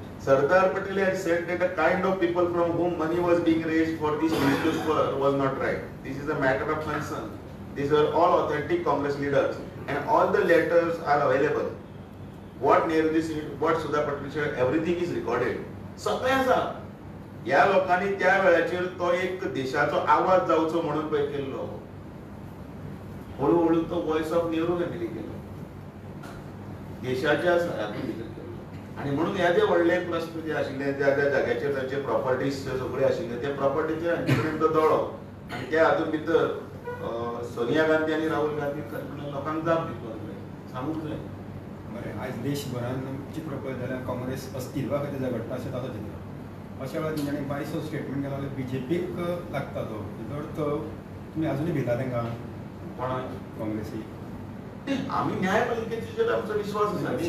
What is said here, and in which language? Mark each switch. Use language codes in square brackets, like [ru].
[en] Sardar Patel had said that the kind of people from whom money was being raised for this newspaper was not right. This is a matter of concern. These are all authentic Congress leaders and all the letters are available. What Nehru said, what Sardar Patel said, everything is recorded. [kok] सगळें आसा. ह्या लोकांनी त्या वेळाचेर तो एक देशाचो आवाज जावचो म्हणून पळय केल्लो. हळूहळू तो वॉइस ऑफ नेहरू फॅमिली केलो. देशाच्या हातूंत भितर केलो. आणि म्हणून ह्या जे व्हडले प्रश्न जे आशिल्ले त्या त्या जाग्याचेर तांचे प्रॉपर्टीज सगळे आशिल्ले त्या प्रॉपर्टीचेर हांचे कडेन तो दोळो. आनी त्या हातूंत भितर सोनिया गांधी आनी राहुल गांधी लोकांक जाप दिवपाक जाय, सांगूंक जाय. बरें, आयज देशभरान चित्र पळयत जाल्यार काँग्रेस अस्तित्वा खातीर झगडटा अशें ताचो चित्र. अशा वेळार तेंच्यांनी बायसो स्टेटमेंट केला जाल्यार बीजेपीक लागता तो. तर तुमी अजुनूय भिता तांकां कोणाक काँग्रेसी? आमी न्यायपालिकेचेर आमचो विश्वास आसा न्ही.